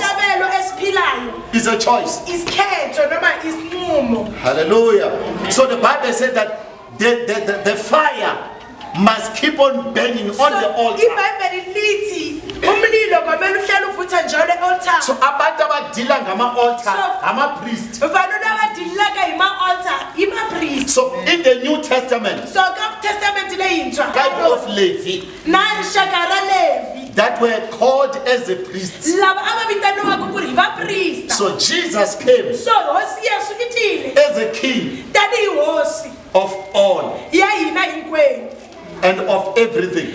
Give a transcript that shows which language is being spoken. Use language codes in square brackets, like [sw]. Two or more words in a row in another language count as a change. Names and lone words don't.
[en] It's a choice. Hallelujah. So the Bible said that the fire must keep on burning on the altar. [nd] So abantu abadila ngama-altar, ama-priest. [en] So in the New Testament, type of Levi that were called as a priest. So Jesus came as a king of all and of everything.